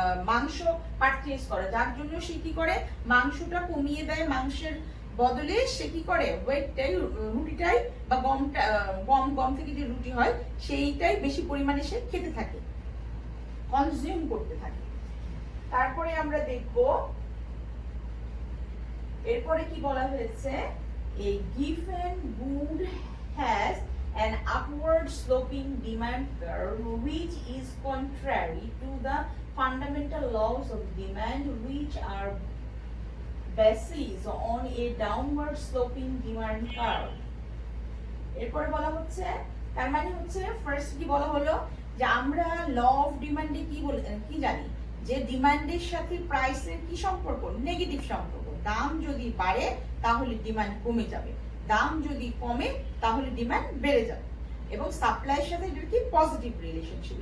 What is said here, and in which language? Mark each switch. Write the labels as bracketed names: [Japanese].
[Bangla] মাংস পারচেজ করা, যার জন্য সে কি করে মাংসটা কমিয়ে দেয়, মাংসের বদলে সে কি করে ওয়েটটাই, রুটিটাই বা গম থেকে যে রুটি হয় সেইটাই বেশি পরিমাণে সে খেতে থাকে, কনজিউম করতে থাকে। তারপরে আমরা দেখব এরপরে কি বলা হয়েছে, [English] a given good has an upward sloping demand curve which is contrary to the fundamental laws of demand which are based on a downward sloping demand curve. [Bangla] এরপরে বলা হচ্ছে, তার মানে হচ্ছে ফার্স্ট কি বলা হলো যে আমরা ল অফ ডিমান্ডে কি জানি যে ডিমান্ডের সাথে প্রাইসের কি সম্পর্ক, নেগেটিভ সম্পর্ক। দাম যদি বাড়ে তাহলে ডিমান্ড কমে যাবে, দাম যদি কমে তাহলে ডিমান্ড বেড়ে যাবে, এবং সাপ্লাইয়ের সাথে এটা কি পজিটিভ রিলেশনশিপ।